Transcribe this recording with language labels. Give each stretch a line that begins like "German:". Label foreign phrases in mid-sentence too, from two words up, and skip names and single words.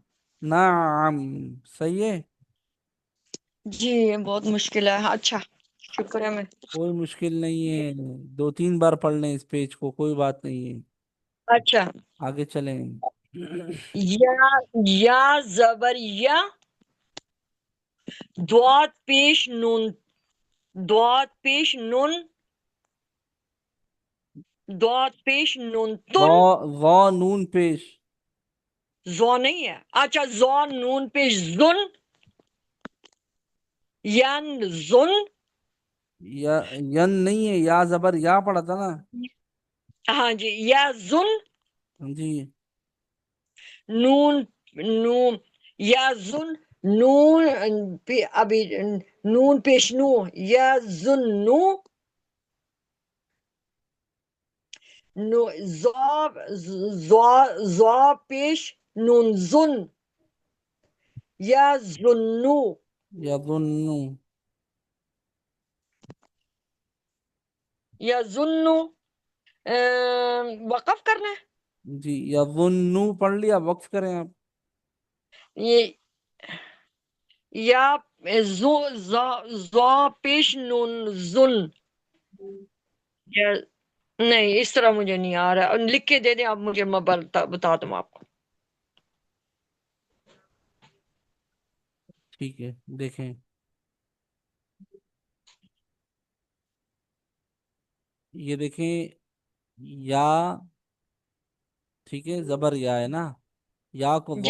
Urdu: نعم. صحیح ہے. جی بہت مشکل ہے. اچھا شکر ہے میں. کوئی مشکل نہیں ہے، 2 3 بار پڑھ لیں اس پیج کو، کوئی بات نہیں ہے، اچھا. آگے چلیں. یا یا زبر یا، دعات پیش نون، دعات پیش نون، دعات پیش نون تن. وا نون پیش. زو نہیں ہے، اچھا زو نون پیش زن، ین زن. یا ین نہیں ہے، یا زبر یا پڑا تھا نا. ہاں جی، یا زن. جی. نون، نون، یا زن، نون ابھی نون پیش نو، یا زن نو، نو زو، زو پیش نون زن، یا زنو. یظن. یا زنو. وقف کرنا ہے. جی یظن پڑھ لیا، وقف کریں آپ. یہ یا زو، زو پیش نون زن، یا نہیں اس طرح مجھے نہیں آ رہا، لکھ کے دے دیں آپ مجھے، میں بتا دوں آپ کو. ٹھیک ہے دیکھیں، یہ دیکھیں، یا، ٹھیک ہے زبر یا ہے نا، یا کو ضاد